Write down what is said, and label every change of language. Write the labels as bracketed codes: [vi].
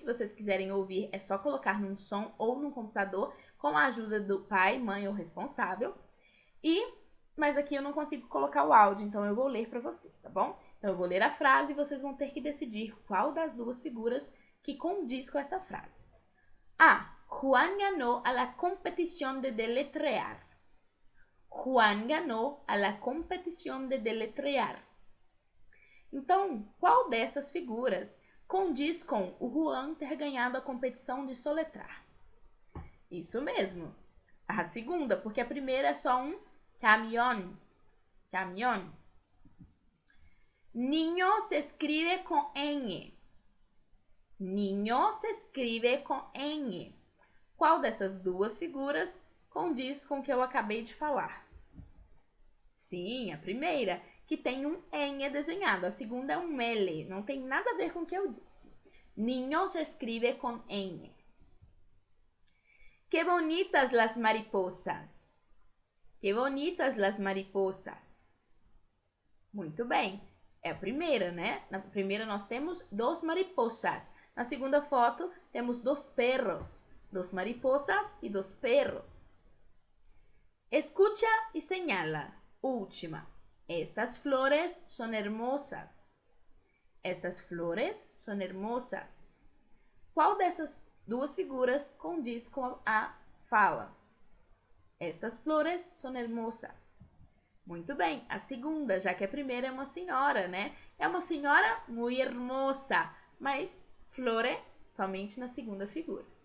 [pt] Se vocês quiserem ouvir, é só colocar num som ou num computador com a ajuda do pai, mãe ou responsável. Mas aqui eu não consigo colocar o áudio, então eu vou ler para vocês, tá bom? Então eu vou ler a frase e vocês vão ter que decidir qual das duas figuras que condiz com esta frase. A. [es] Juan ganó a la competición de deletrear. Juan ganó a la competición de deletrear. [pt] Então, qual dessas figuras condiz com o Juan ter ganhado a competição de soletrar? Isso mesmo. A segunda, porque a primeira é só um camión. Camión. [es] Niño se escribe com N. Niño se escribe com N. [pt] Qual dessas duas figuras condiz com o que eu acabei de falar? Sim, a primeira, que tem um N desenhado. A segunda é um L. Não tem nada a ver com o que eu disse. [es] Niño se escribe com N. Que bonitas las mariposas. Que bonitas las mariposas. [pt] Muito bem. É a primeira, né? Na primeira nós temos [es] dos mariposas. [pt] Na segunda foto temos [es] dos perros. Dos mariposas e dos perros. Escucha e señala. Última. Estas flores son hermosas. Estas flores son hermosas. [pt] Qual dessas duas figuras condiz com a fala? [es] Estas flores son hermosas. [pt] Muito bem, a segunda, já que a primeira é uma senhora, né? É uma senhora [es] muy hermosa, [pt] mas flores somente na segunda figura.